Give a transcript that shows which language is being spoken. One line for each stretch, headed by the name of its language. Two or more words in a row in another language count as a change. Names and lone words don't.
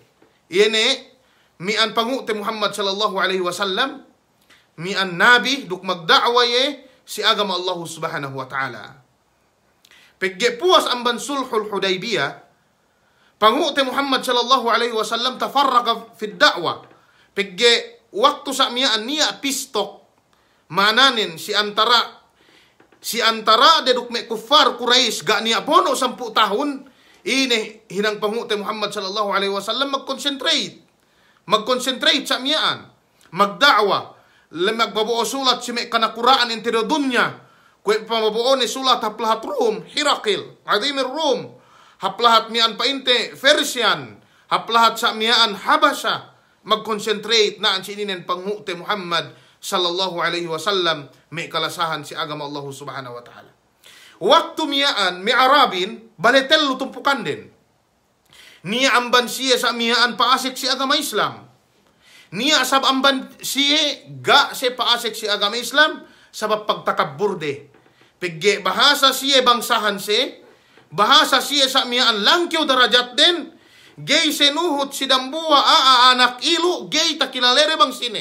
Yakan: Yene mian pangute Muhammad
Arabic: صلى الله عليه وسلم,
Yakan: mian nabi duk magda'wa si agama Allah
Arabic: سبحانه وتعالى.
Yakan: Pegge puas amban
Arabic: صلح الحديبية, pangute Muhammad صلى الله عليه وسلم تفرغ في الدعوة.
Yakan: Pegge waktu sa miyaan niya pistok mananin si antara deduk me kuffar Quraisy ga niya bono 10 tahun ini hinang pangute Muhammad
Arabic: صلى الله عليه وسلم
Yakan: mag-concentrate sa miyaan magda'wa magbabuo sulat si me kana Quran entero dunya. Kwe pamabuo ni sulat haplahat Rum, Hirakil, Adimir Rum, haplahat mian painte, Persian, haplahat sa mian Habasha, mag-concentrate na ang sininen pangmute Muhammad
Arabic: صلى الله عليه وسلم,
Yakan: may kalasahan si agama Allah
Arabic: سبحانه وتعالى.
Yakan: Waktu mian, mi Arabin, baletel lutumpukan din. Niya amban siya sa mian paasik si agama Islam. Niya asab amban siya, ga si paasik si agama Islam, sabab pagtakabur de. Pegge bahasa siya bangsahan si, bahasa siya sa miyaan langkyaw darajat din, gay senuhot si dambuwa anak ilu, gay takilalere bang sine.